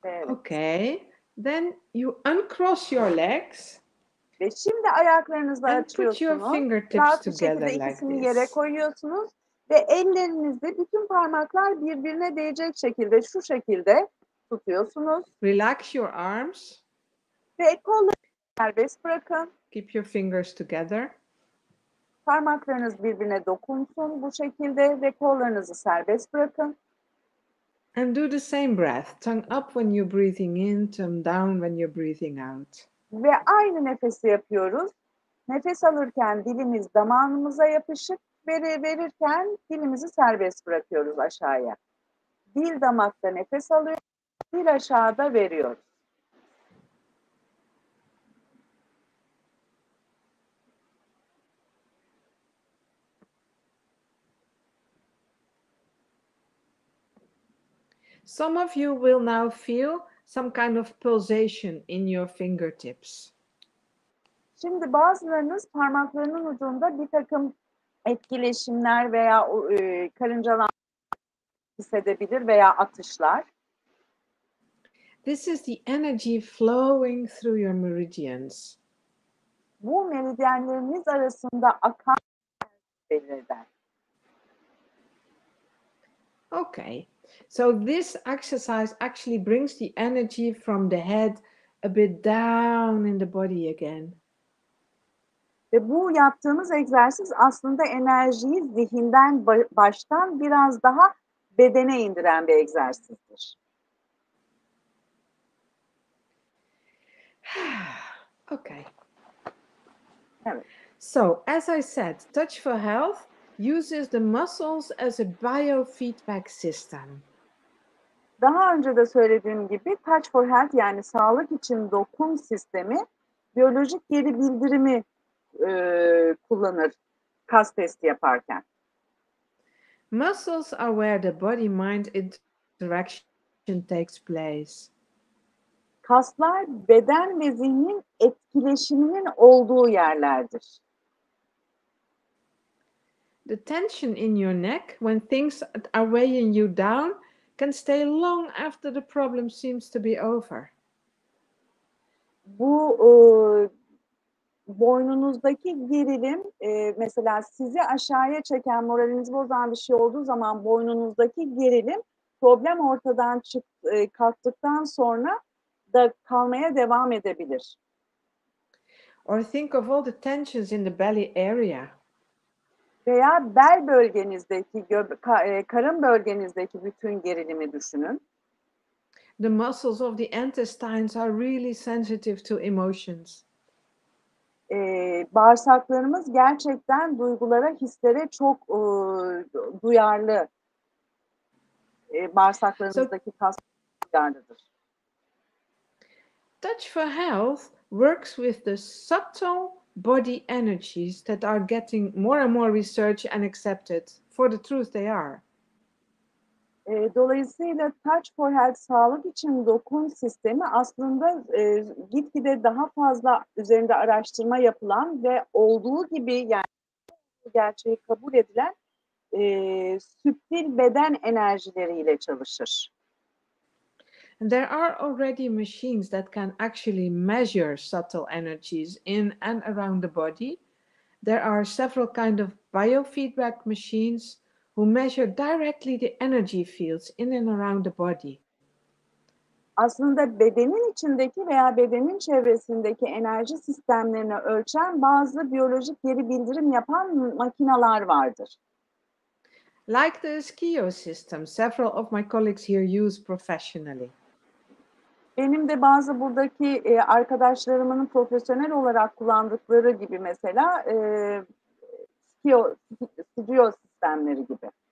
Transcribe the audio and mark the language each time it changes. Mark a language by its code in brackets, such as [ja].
[en] Okay, then you uncross your legs. [tr] Ve şimdi ayaklarınızı açıyorsunuz. Rahat bir şekilde ikisini yere koyuyorsunuz ve ellerinizi, bütün parmaklar birbirine değecek şekilde, şu şekilde tutuyorsunuz. [en] Relax your arms. [tr] Ve kolları serbest bırakın. [en] Keep your fingers together. [tr] Parmaklarınız birbirine dokunsun bu şekilde ve kollarınızı serbest bırakın. [en] And do the same breath. Tongue up when you're breathing in, tongue down when you're breathing out. [tr] Ve aynı nefesi yapıyoruz. Nefes alırken dilimiz damağımıza yapışık, verirken dilimizi serbest bırakıyoruz aşağıya. Dil damakta nefes alıyor, dil aşağıda veriyoruz. [en] Some of you will now feel some kind of pulsation in your fingertips. [tr] Şimdi bazılarınız parmaklarının ucunda bir takım etkileşimler veya karıncalanma hissedebilir veya atışlar. [en] This is the energy flowing through your meridians. [tr] Bu meridyenleriniz arasında akan belirler. [en] Okay, so this exercise actually brings the energy from the head a bit down in the body again. [tr] Ve bu yaptığımız egzersiz aslında enerjiyi zihinden baştan biraz daha bedene indiren bir egzersizdir. [en] Okay. [tr] Evet. [en] So, as I said, Touch for Health uses the muscles as a biofeedback system. [tr] Daha önce de söylediğim gibi Touch for Health yani sağlık için dokun sistemi biyolojik geri bildirimi kullanır kas testi yaparken. [en] Muscles are where the body-mind interaction takes place. [tr] Kaslar beden ve zihnin etkileşiminin olduğu yerlerdir. [en] The tension in your neck when things are weighing you down can stay long after the problem seems to be over. [tr] Bu boynunuzdaki gerilim mesela sizi aşağıya çeken, moralinizi bozan bir şey olduğu zaman boynunuzdaki gerilim problem ortadan kalktıktan sonra da kalmaya devam edebilir. [en] Or think of all the tensions in the belly area. [tr] Veya bel bölgenizdeki, karın bölgenizdeki bütün gerilimi düşünün. [en] the muscles of the intestines are really sensitive to emotions. [tr] Bağırsaklarımız gerçekten duygulara, hislere çok duyarlı. Bağırsaklarımızdaki kaslar duyarlıdır. [en] Touch for Health works with the subtle body energies that are getting more and more researched and accepted for the truth they are. [tr] Dolayısıyla Touch for Health sağlık için dokun sistemi aslında gitgide daha fazla üzerinde araştırma yapılan ve olduğu gibi yani gerçeği kabul edilen süptil beden enerjileriyle çalışır. [en] And there are already machines that can actually measure subtle energies in and around the body. There are several kinds of biofeedback machines who measure directly the energy fields in and around the body. [tr] Aslında bedenin içindeki veya bedenin çevresindeki enerji sistemlerini ölçen bazı biyolojik geri bildirim yapan makineler vardır. [en] Like the SKIO system, several of my colleagues here use professionally. [tr] Benim de bazı buradaki arkadaşlarımın profesyonel olarak kullandıkları gibi mesela SKIO sistemleri gibi.